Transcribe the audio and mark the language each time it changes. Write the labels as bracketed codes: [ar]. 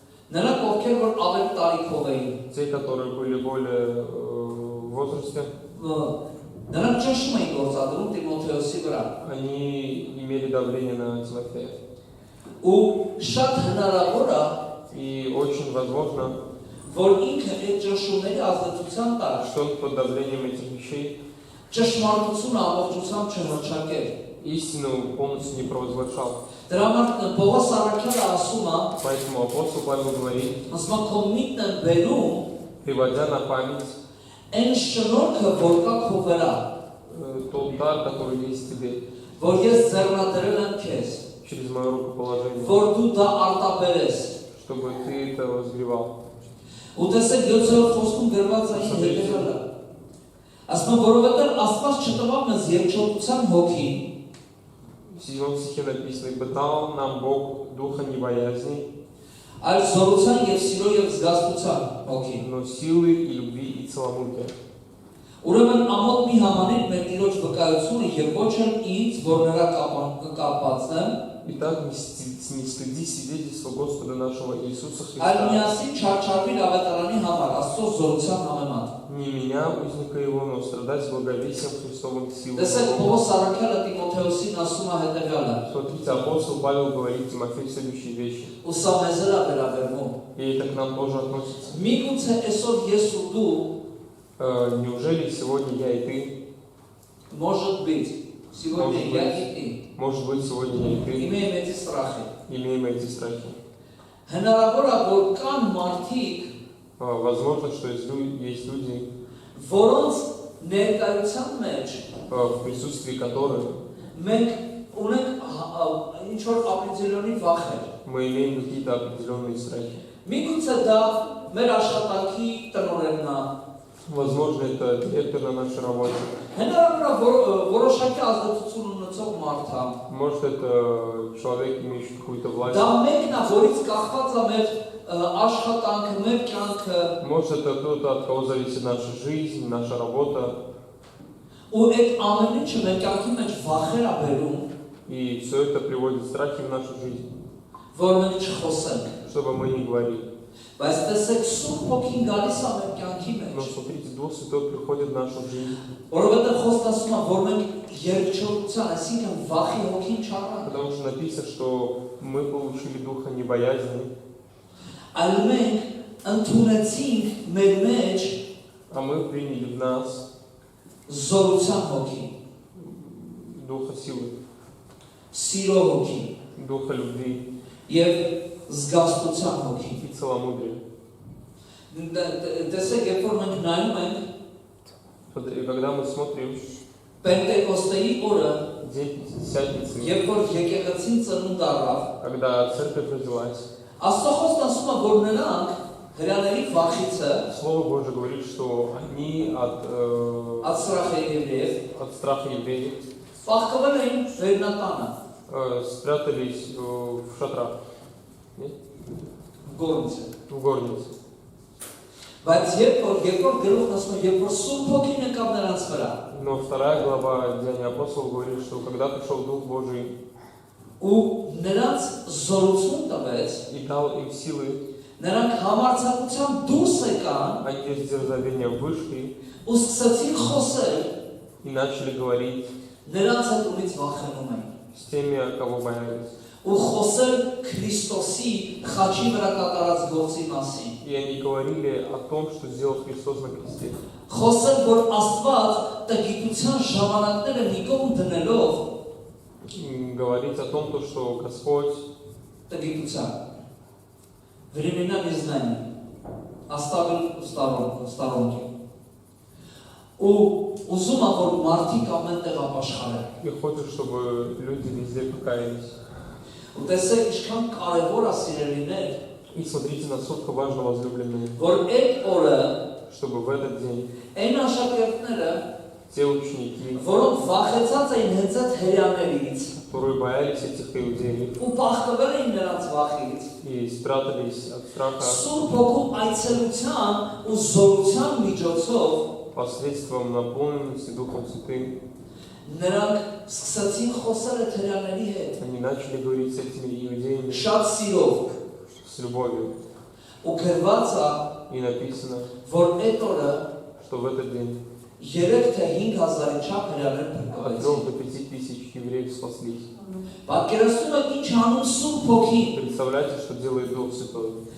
[hy] նրանք ովքեր որ ավելի տարիքով էին, [ru] те, которые были более возрасте, [hy] նրանք ճնշում էին գործադրում Տիմոթեոսի վրա։ [ru] они имели давление на Тимофея. [hy] Ու շատ հնարավոր է, [ru] И очень возможно, [hy] որ ինքը այդ ճնշումների ազդեցության տակ [ru] что он под давлением этих вещей [hy] ճշմարտությունը ամբողջությամբ չհռչակեր։ [ru] истину полностью не провозглашал. [hy] Դրա համար Պողոս առաքյալը ասում է, [ru] Поэтому апостол Павел говорит, [hy] ասում է քո միտքն է բերում [ru] приводя на память [hy] այն շնորհքը, որ կա քո [ru] вера, тот дар, который есть в тебе, [hy] որ ես ձեռնադրել եմ քեզ, [ru] через мое рукоположение, [hy] որ դու դա արտաբերես։ [ru] чтобы ты это возгревал. [hy] Ու տեսեք 7-րդ խոսքում գրված այն հետևյալը։ Ասում է, որովհետև Աստված չտվավ մեզ երկչոտության հոգին, [ru] В 7 стихе написано, «Ибо дал нам Бог духа не боязни, [hy] այլ զորության եւ սիրո եւ զգաստության հոգին։ [ru] но силы и любви и целомудрия». [hy] Ուրեմն ամոթ մի համանիր մեր Տիրոջ վկայությունը եւ ոչ էլ ինձ, որ նրա կապացնեմ, [ru] Итак, не стыди свидетельства Господа нашего Иисуса [hy] այլ [ru] Христа, [hy] միասին չարչարվի ավետարանի համար Աստծո զորության համեմատ։ [ru] не меня, узника его, но страдать с благовесием Христовым силой. [hy] Տեսեք Պողոս առաքյալը Տիմոթեոսին ասում է հետևյալը. [ru] Смотрите, апостол Павел говорит Тимофею следующие вещи. [hy] Ու սա մեզ էլ է վերաբերվում։ [ru] И это к нам тоже относится. [hy] Միգուցե այսօր ես ու դու, [ru] Неужели сегодня я и ты, может быть, сегодня я и ты, может быть, сегодня я и ты, имеем эти страхи։ имеем эти страхи? [hy] Հնարավոր է որ կան մարդիկ, [ru] Возможно, что есть люди, [hy] որոնց ներկայության մեջ [ru] в присутствии которых [hy] մենք ունենք ինչ որ ապրիցիոնի վախեր։ [ru] мы имеем какие-то определенные страхи. [hy] Միգուցե դա մեր աշխատանքի տնօրենն է։ [ru] Возможно, это директор на нашей работе. [hy] Հնարավոր է որոշակի ազդեցություն ունեցող մարդ է։ [ru] Может, это человек, имеющий какую-то власть. [hy] Դա մեկն է, որից կախված է մեր աշխատանքը, մեր կյանքը։ [ru] Может, это кто-то, от кого зависит наша жизнь, наша работа. [hy] Ու այդ ամեն ինչը մեր կյանքի մեջ վախեր է բերում, [ru] И все это приводит страхи в нашу жизнь, [hy] որ մենք չխոսենք։ [ru] чтобы мы не говорили. [hy] Բայց տեսեք Սուրբ Հոգին գալիս է մեր կյանքի [ru] Но [hy] մեջ։ [ru] смотрите, Дух Святой приходит в нашу жизнь. [hy] Որովհետև խոստացում է, որ մենք երկչոտության, այսինքն վախի հոգին չառանք, [ru] Потому что написано, что мы получили Духа не боязни, [hy] այլ մենք ընդունեցինք մեր մեջ [ru] а мы приняли в нас [hy] զորության հոգին, [ru] Духа силы, [hy] սիրո հոգին [ru] Духа любви [hy] եւ զգաստության հոգին։ [ru] и целомудрия. [hy] Տեսեք, երբ որ մենք նայում ենք [ru] И когда мы смотрим [hy] Պենտեկոստեի օրը, [ru] День Пятидесятницы, [hy] երբ որ եկեղեցին ծնունդ առավ, [ru] когда церковь родилась, [hy] Աստծո խոսքը ասում է, որ նրանք հրյաների վախիցը, [ru] Слово Божие говорит, что они от страха евреев, от страха евреев [hy] փախկվել էին վերնատանը, [ru] спрятались в шатрах, [hy] գորնցը։ [ru] в горнице. [hy] Բայց երբ որ գրողն ասում է, երբ որ Սուրբ Հոգին եկավ նրանց վրա, [ru] Но вторая глава Деяния апостолов говорит, что когда пришел Дух Божий [hy] ու նրանց զորություն տվեց, [ru] и дал им силы, [hy] նրանք համարձակությամբ դուրս եկան [ru] они из дерзновения вышли [hy] ու սկսեցին խոսել, [ru] и начали говорить [hy] նրանց հետ ունից վախենում էին։ [ru] с теми, кого боялись. [hy] Ու խոսել Քրիստոսի խաչի վրա կատարած գործի մասին։ [ru] И они говорили о том, что сделал Христос на кресте. [hy] Խոսել, որ Աստված տգիտության ժամանակները մի կողմ դնելով [ru] Говорить о том, что Господь [hy] տգիտության [ru] времена незнания оставил в сторонке. [hy] Ու ուզում է որ մարդիկ ամենտեղ ապաշխարեն։ [ru] и хочет, чтобы люди везде покаялись. [hy] Ու տեսեք ինչքան կարևոր է սիրելիներ, [ru] И смотрите, насколько важно, возлюбленные, [hy] որ այդ օրը [ru] чтобы в этот день [hy] այն աշակերտները, [ru] те ученики, [hy] որոնք վախեցած էին հենց այդ հրյաներից, [ru] которые боялись этих иудеев [hy] ու փախկվել էին նրանց վախից, [ru] и спрятались от страха [hy] Սուրբ Հոգու այցելության ու զորության միջոցով [ru] посредством наполненности Духом Святым, [hy] նրանք սկսեցին խոսել այդ հրյաների հետ, [ru] они начали говорить с этими иудеями [hy] շատ սիրով, [ru] с любовью. [hy] ու գրված է, [ru] И написано, [hy] որ այդ օրը [ru] что в этот день [hy] 3 թե 5000-ի չափ հրեաներ [ru] от 3 [hy] փրկվեցին։ [ru] до 5000 евреев спаслись. [hy] Պատկերացնում եք ինչ անում Սուրբ Հոգին։ [ru] Представляете, что делает Дух Святой?